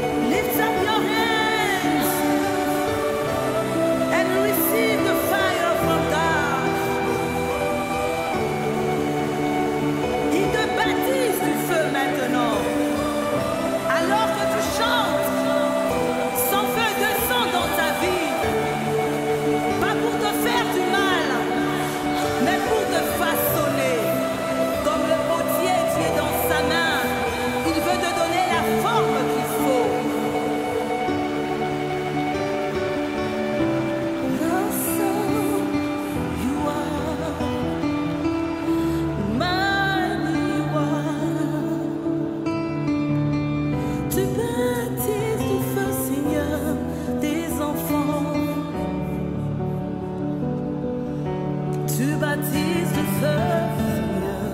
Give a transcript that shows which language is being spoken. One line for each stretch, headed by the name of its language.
English: Lift up your hands and receive the fire from God.
French: Il te baptise du feu maintenant. Alors que tu chantes, son feu descend dans ta vie. Pas pour te faire du mal, mais pour te façonner. Comme le potier, tu es dans sa main. Il veut te donner la forme qu'il faut.
English: Awesome you are, mighty one.
French: Tu baptises du feu, Seigneur, tes enfants. Tu baptises du feu, Seigneur.